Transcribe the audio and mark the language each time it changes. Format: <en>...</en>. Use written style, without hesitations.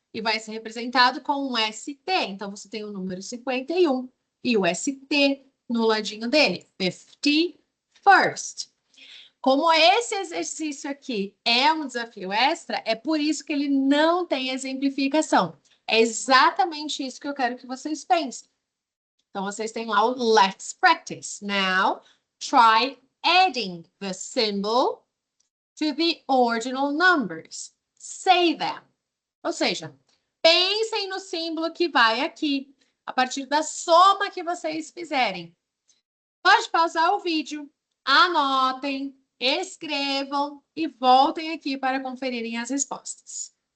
<pt>E vai ser representado com um ST. Então, você tem o número 51 e o ST no ladinho dele. 51st. Como esse exercício aqui é um desafio extra, é por isso que ele não tem exemplificação. É exatamente isso que eu quero que vocês pensem. Então, vocês têm lá o</pt> <en>let's practice. Now, try adding the symbol to the ordinal numbers. Say them.</en> <pt>Ou seja, pensem no símbolo que vai aqui, a partir da soma que vocês fizerem. Pode pausar o vídeo, anotem, escrevam e voltem aqui para conferirem as respostas.</pt>